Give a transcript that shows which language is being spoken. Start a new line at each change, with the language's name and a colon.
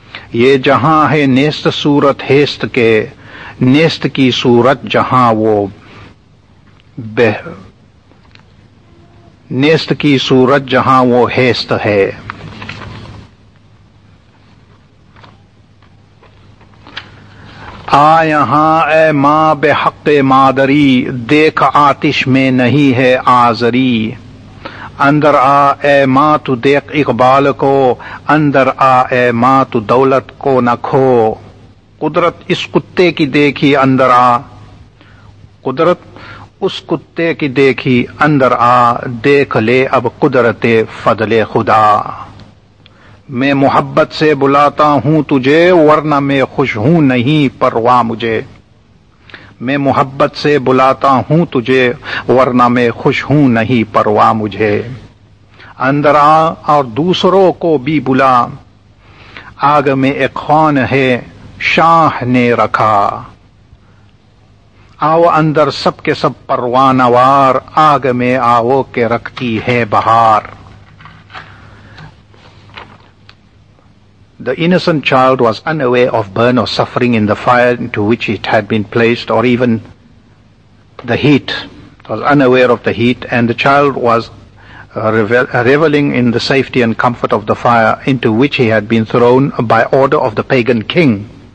Urdu: Ye jahan hai nest surat hest ke, نیست کی صورت جہاں وہ نیست کی صورت جہاں وہ ہیست ہے. آ یہاں اے ماں بے حق مادری, دیکھ آتش میں نہیں ہے آزری. اندر آ اے ماں تو دیکھ اقبال کو, اندر آ اے ماں تو دولت کو نہ کھو. قدرت اس کتے کی دیکھی اندر آ, قدرت اس کتے کی دیکھی اندر آ, دیکھ لے اب قدرت فضل خدا. میں محبت سے بلاتا ہوں تجھے, ورنہ میں خوش ہوں نہیں پروا مجھے. میں محبت سے بلاتا ہوں تجھے, ورنہ میں خوش ہوں نہیں پروا مجھے. اندر آ اور دوسروں کو بھی بلا, آگ میں ایک خوان ہے شاہ نے رکھا. آؤ اندر سب کے سب پروانہ وار, آگ میں آؤ کہ رکھتی ہے بہار.
English: The innocent child was unaware of burn or suffering in the fire into which it had been placed, or even the heat. It was unaware of the heat, and the child was reveling in the safety and comfort of the fire into which he had been thrown by order of the pagan king.